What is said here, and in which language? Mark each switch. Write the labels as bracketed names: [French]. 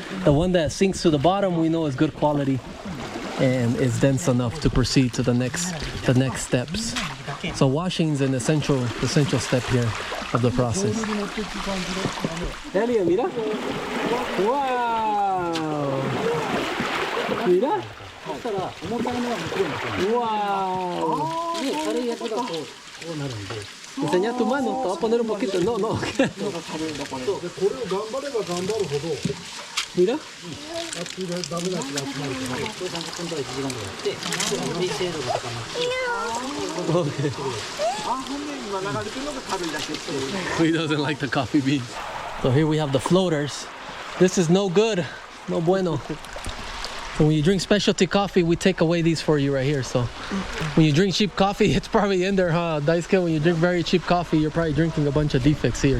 [English] The one that sinks to the bottom we know is good quality and is dense enough to proceed to the next steps. So washing is an essential step here of the process. Elia, [Spanish] mira. [English] Wow! [Spanish] Mira. [Japanese] そしたら重たいのは向こうに行くんです [English] Wow. [Japanese] で軽いやつがこうなるんで [Spanish] Enseña tu mano, te voy a poner un poquito. No, no. [Japanese] これを頑張れば頑張るほど [Spanish] Mira. [Japanese] あっちでダメなやつが集まるからこれ30分から1時間ぐらいやってより精度が高まって [English] Okay. [Japanese] 今流れてるのが軽いだけっていう [English] He doesn't like the coffee beans. So here we have the floaters. This is no good. [Spanish] No bueno. [English] So when you drink specialty coffee, we take away these for you right here. So when you drink cheap coffee, it's probably in there, huh? Daisuke, when you drink very cheap coffee, you're probably drinking a bunch of defects here.